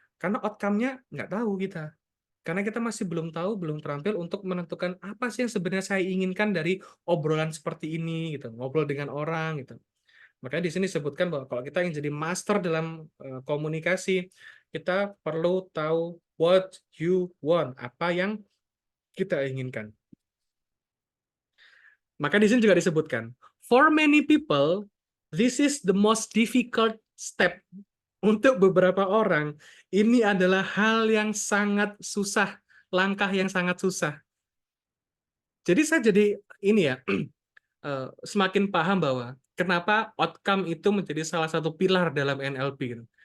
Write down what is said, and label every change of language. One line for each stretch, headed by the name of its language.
Indonesian: Karena outcome-nya nggak tahu kita. Karena kita masih belum tahu, belum terampil untuk menentukan apa sih yang sebenarnya saya inginkan dari obrolan seperti ini, gitu. Ngobrol dengan orang, gitu. Makanya di sini disebutkan bahwa kalau kita ingin jadi master dalam komunikasi, kita perlu tahu
English: what you want,
Indonesian: apa yang kita inginkan. Maka di sini juga disebutkan,
English: for many people, this is the most difficult step.
Indonesian: Untuk beberapa orang, ini adalah hal yang sangat susah, langkah yang sangat susah. Jadi saya jadi ini ya, semakin paham bahwa kenapa outcome itu menjadi salah satu pilar dalam NLP.